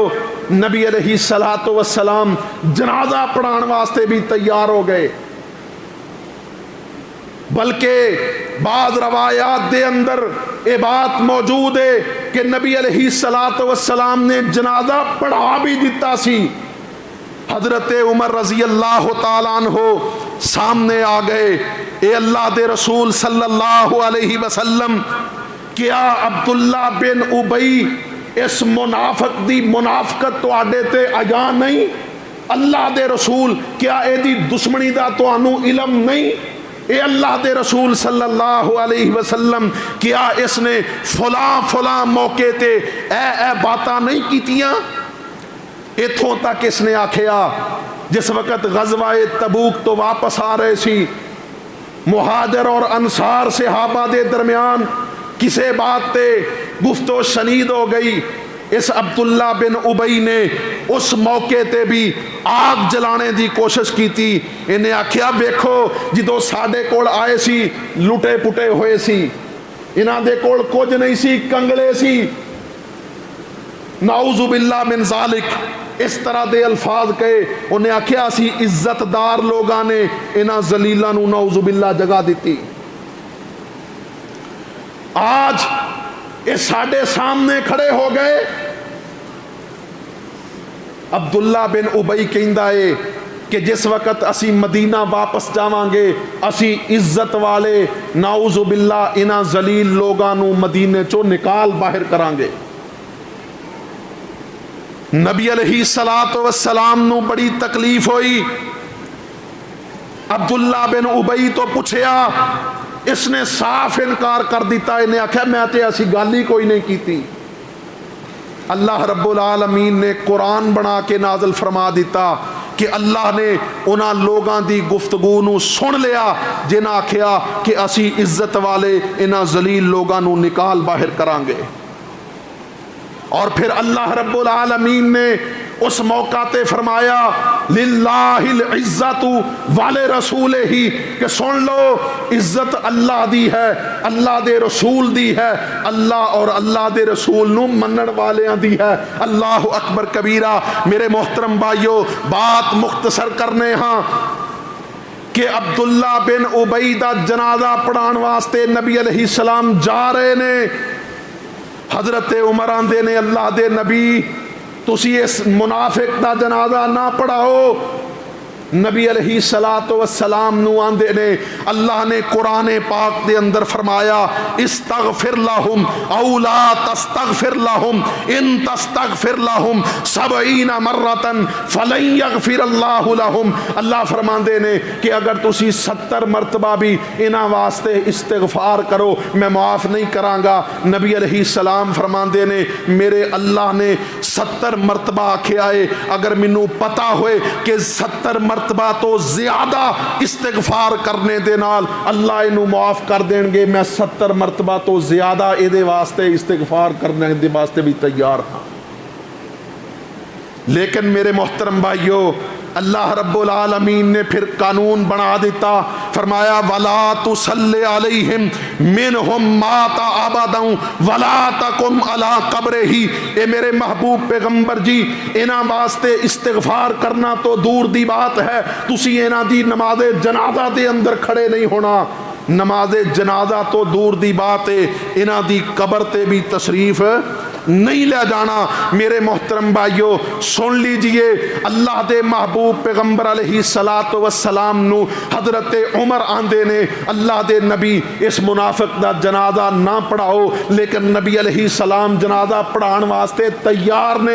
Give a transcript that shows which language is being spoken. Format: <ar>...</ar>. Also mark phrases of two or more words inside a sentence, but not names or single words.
<pa>نبی</pa> <ar>علیہ السلام</ar> <pa>جنازہ پڑھان واسطے بھی تیار ہو گئے، بلکہ بعض روایات دے اندر یہ بات موجود ہے کہ کہ نبی</pa> <ar>علیہ الصلوۃ والسلام</ar> <pa>نے جنازہ پڑھا بھی دیتا سی۔ حضرت عمر</pa> <ar>رضی اللہ تعالیٰ عنہ</ar> <pa>سامنے آ گئے، اے اللہ دے رسول</pa> <ar>صلی اللہ علیہ وسلم،</ar> <pa>کیا عبداللہ بن ابی اس منافق دی منافقت تواڈے تے آیا نہیں؟ اللہ دے رسول کیا اے دی دشمنی دا تانوں علم نہیں؟ اے اللہ دے رسول</pa> <ar>صلی اللہ علیہ وسلم،</ar> <pa>کیا اس نے فلاں فلاں موقع تے اے باتاں نہیں کیتیاں؟ اتھوں تک اس نے آکھیا جس وقت غزوہ تبوک تو واپس آ رہے سی، مہاجر اور انصار صحابہ دے درمیان کسے بات تے گفت و شنید ہو گئی۔</pa> <ur>اس عبداللہ بن ابی نے اس موقع تے بھی آگ جلانے دی کوشش کی تھی۔</ur> <pa>انہیں آکھیا ویکھو جدو ساڈے کول آئے سی لٹے پٹے ہوئے سی، انہاں دے کول کچھ نہیں سی، کنگلے سی،</pa> <ar>نعوذ باللہ من ذالک،</ar> <pa>اس طرح دے الفاظ کہے۔ انہیں آکھیا اسی عزت دار لوگاں نے انہاں ذلیلاں نو</pa> <ar>نعوذ باللہ</ar> <pa>جگہ دیتی۔ آج یہ ساڈے سامنے کھڑے ہو گئے۔ عبداللہ بن ابی کہندا ہے کہ جس وقت اسی مدینہ واپس جاواں گے اسی عزت والے</pa> <ar>نعوذ باللہ</ar> <pa>انہاں ذلیل لوگاں نو مدینے چوں نکال باہر کران گے۔ نبی</pa> <ar>علیہ الصلوۃ والسلام</ar> <pa>نو بڑی تکلیف ہوئی۔ عبداللہ بن ابی تو پوچھیا، اس نے صاف انکار کر دیتا، انہیں آکھیا میں تے ایسی گل ہی کوئی نہیں کیتی۔ اللہ</pa> <ar>رب العالمین</ar> <pa>نے قرآن بنا کے نازل فرما دیتا کہ اللہ نے انہاں لوگاں دی گفتگو نو سن لیا جنہاں آکھیا کہ اسی عزت والے انہاں ذلیل لوگاں نو نکال باہر کران گے۔ اور پھر اللہ</pa> <ar>رب العالمین</ar> <pa>نے اس موقع تے فرمایا</pa> <ar>للہ العزت</ar> <pa>والے رسول ہی، کہ سن لو عزت اللہ دی ہے، اللہ دے رسول دی ہے، اللہ اور اللہ دے رسول نو منن والیاں دی ہے۔</pa> <ar>اللہ اکبر کبیرہ۔</ar> <pa>میرے محترم بھائیو، بات مختصر کرنے ہاں کہ عبداللہ بن ابی دا جنازہ پڑھان واسطے نبی</pa> <ar>علیہ السلام</ar> <pa>جا رہے نے۔ حضرت عمر آندے نے اللہ دے نبی تسی اس منافق دا جنازہ نہ پڑھاؤ۔ نبی</pa> <ar>علیہ الصلوۃ والسلام</ar> <pa>نو آندے نے اللہ نے قرآن پاک دے اندر فرمایا</pa> <ar>استغفر لہم او لا تستغفر لہم ان تستغفر لہم 70 مرۃ فلن یغفر اللہ لہم۔</ar> <pa>اللہ فرماندے نے کہ اگر تسی 70 مرتبہ بھی انہاں واسطے استغفار کرو میں معاف نہیں کراں گا۔ نبی</pa> <ar>علیہ السلام</ar> <pa>فرماندے نے میرے اللہ نے 70 مرتبہ آکھیا ہے، اگر مینوں پتا ہوئے کہ 70 مرتبہ تو زیادہ استغفار کرنے دے نال اللہ انہوں معاف کر دیں گے، میں 70 مرتبہ تو زیادہ اے دے واسطے استغفار کرنے دے واسطے بھی تیار ہاں۔ لیکن میرے محترم بھائیو، اللہ</pa> <ar>رب العالمین</ar> <pa>نے پھر قانون بنا دیتا، فرمایا</pa> <ar>وَلَا تُصَلِّ عَلَيْهِمْ مِنْهُمْ مَاتَ أَبَدًا وَلَا تَقُمْ عَلَىٰ قَبْرِهِ۔</ar> <pa>اے میرے محبوب پیغمبر جی، انہاں واسطے استغفار کرنا تو دور دی بات ہے، تسی انہاں دی نماز جنازہ دے اندر کھڑے نہیں ہونا۔ نماز جنازہ تو دور دی بات ہے، انہاں دی قبر تے بھی تشریف نہیں لے جانا۔ میرے محترم بھائیو سن لیجئے، اللہ دے محبوب پیغمبر</pa> <ar>علیہ الصلوۃ والسلام</ar> <pa>نو حضرت عمر آندے نے اللہ دے نبی اس منافق دا جنازہ نہ پڑھاؤ، لیکن نبی</pa> <ar>علیہ السلام</ar> <pa>جنازہ پڑھان واسطے تیار نے۔</pa>